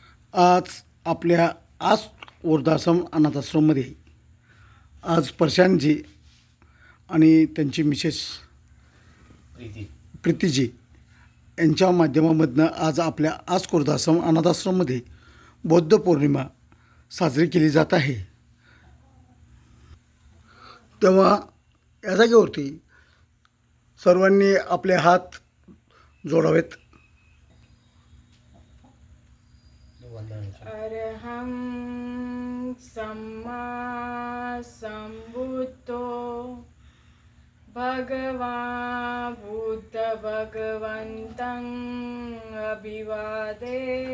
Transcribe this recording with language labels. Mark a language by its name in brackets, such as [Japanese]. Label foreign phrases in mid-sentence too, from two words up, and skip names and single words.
[Marathi] आज आपल्या वृद्धाश्रम अनाथाश्रममध्ये आज प्रशांतजी आणि त्यांची मिसेस प्रीतीजी यांच्या माध्यमामधनं आज आपल्या वृद्धाश्रम अनाथाश्रममध्ये बौद्ध पौर्णिमा साजरी केली जात आहे। तेव्हा या जागेवरती सर्वांनी आपले हात जोडावेत। [Pali] अरहं सम्मा सम्बुद्धो भगवान् बुद्ध भगवन्तं अभिवादेमि।